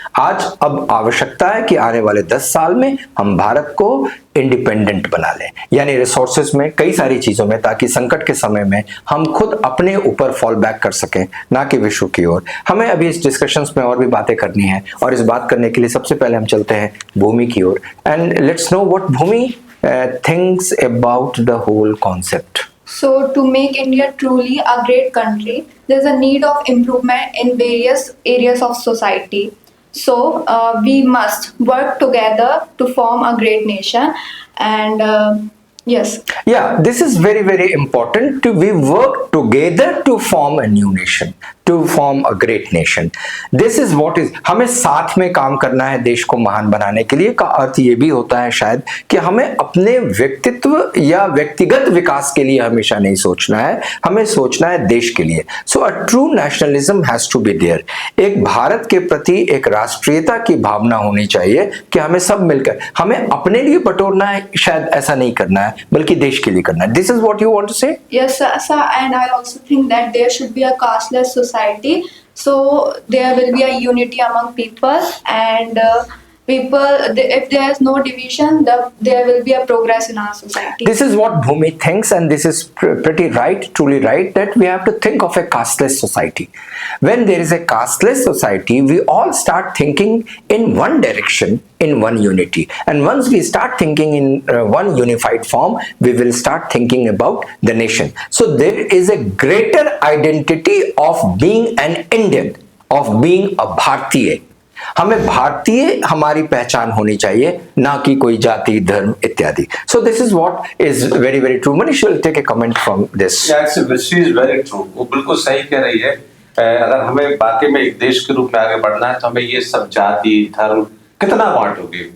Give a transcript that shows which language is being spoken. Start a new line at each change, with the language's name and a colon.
Hindi: आज अब आवश्यकता है कि आने वाले 10 साल में हम भारत को इंडिपेंडेंट बना लें, यानी रिसोर्सेज में, कई सारी चीजों में, ताकि संकट के समय में हम खुद अपने ऊपर फॉल बैक कर सकें, ना कि विश्व की ओर। हमें अभी इस डिस्कशंस में और भी बातें करनी है और इस बात करने के लिए सबसे पहले हम चलते हैं भूमि की ओर।
English: And let's know what Bhumi thinks about the whole concept. So, to make India truly a great country, there's a need of improvement in various areas of society. So, we must work together to form a great nation. And yes. Yeah, this is very, very important. We work together to form a new nation, to form a great nation. This is what is,
Hindi: हमें साथ में काम करना है देश को महान बनाने के लिए। का अर्थ ये भी होता है शायद कि हमें अपने व्यक्तित्व या व्यक्तिगत विकास के लिए हमेशा नहीं सोचना है, हमें सोचना है देश के लिए।
English: So a true nationalism has to be there.
Hindi: एक भारत के प्रति एक राष्ट्रीयता की भावना होनी चाहिए कि हमें सब मिलकर, हमें अपने लिए बटोरना है, शायद ऐसा नहीं करना है, बल्कि देश के लिए करना है।
English: This is what you want to say? Yes, sir, and I also think that there should be a casteless society. So there will be a unity among people, and if there is no division, there will be a progress in our society. This is what Bhumi thinks, and this is pretty right, truly right, that we have to think of a casteless society. When there is a casteless society, we all start thinking in one direction, in one unity. And once we start thinking in one unified form, we will start thinking about the nation. So there is a greater identity of being an Indian, of being a Bharatiya.
Hindi: हमें भारतीय हमारी पहचान होनी चाहिए, ना कि कोई जाति, धर्म इत्यादि।
English: So this is what is very very true. Manish will take a comment from this. She is very true.
Hindi: वो बिल्कुल सही कह रही है अगर हमें वाकई में एक देश के रूप में आगे बढ़ना है तो हमें ये सब जाति धर्म कितना बांटोगे।